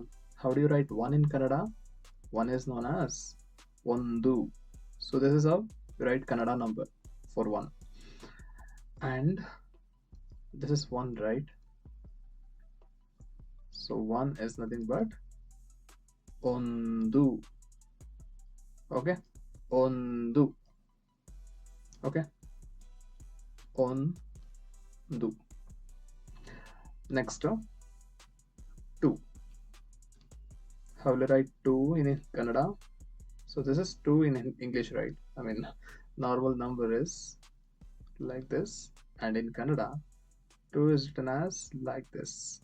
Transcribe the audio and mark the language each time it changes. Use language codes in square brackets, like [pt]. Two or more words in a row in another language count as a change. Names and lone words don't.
[en] How do you write 1 in Kannada? 1 is known as Ondu. So this is how you write Kannada number for 1. And this is 1, right? So 1 is nothing but Ondu. Okay? Ondu. Okay? Ondu. Next, 2. How will I write 2 in Kannada? So this is 2 in English, right? I mean, normal number is like this, and in Kannada, 2 is written as like this.